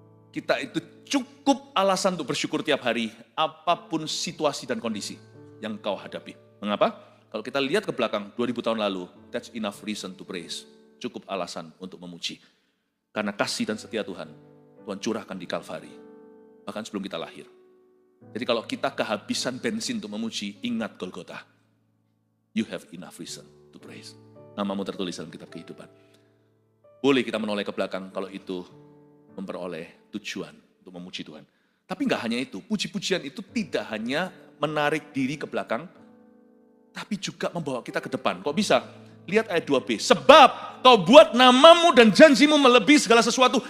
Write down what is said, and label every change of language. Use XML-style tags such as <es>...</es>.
<id>Kita itu cukup alasan untuk bersyukur tiap hari, apapun situasi dan kondisi yang kau hadapi. Mengapa? Kalau kita lihat ke belakang 2000 tahun lalu,</id> <en>that's enough reason to praise.</en> <id>Cukup alasan untuk memuji. Karena kasih dan setia Tuhan, Tuhan curahkan di Kalvari. Bahkan sebelum kita lahir. Jadi kalau kita kehabisan bensin untuk memuji, ingat Golgota.</id> <en>You have enough reason to praise.</en> <id>Namamu tertulis dalam kitab kehidupan. Boleh kita menoleh ke belakang kalau itu memperoleh tujuan untuk memuji Tuhan. Tapi enggak hanya itu, puji-pujian itu tidak hanya menarik diri ke belakang, tapi juga membawa kita ke depan. Kok bisa? Lihat ayat 2b. Sebab kau buat namamu dan janjimu melebihi segala sesuatu.</id>